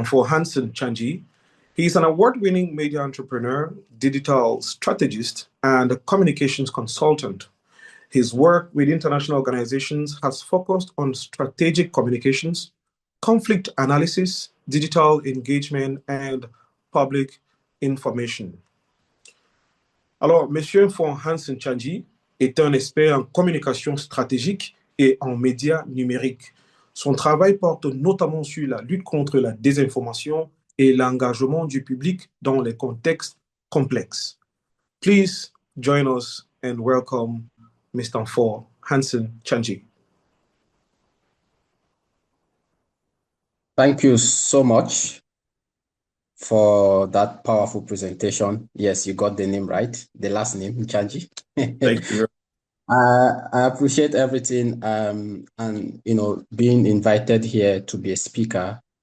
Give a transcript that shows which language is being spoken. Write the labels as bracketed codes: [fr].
[en] Mfor Hansen Nchanji. He is an award-winning media entrepreneur, digital strategist, and communications consultant. His work with international organizations has focused on strategic communications, conflict analysis, digital engagement, and public information. [fr] Alors, Monsieur Mfor Hansen Nchanji est un expert en communication stratégique et en médias numériques. Son travail porte notamment sur la lutte contre la désinformation et l'engagement du public dans les contextes complexes. [en] Please join us and welcome Mr. Mfor Hansen Chanji. Thank you so much for that powerful presentation. Yes, you got the name right, the last name, Chanji. Thank you. I appreciate everything and being invited here to be a speaker.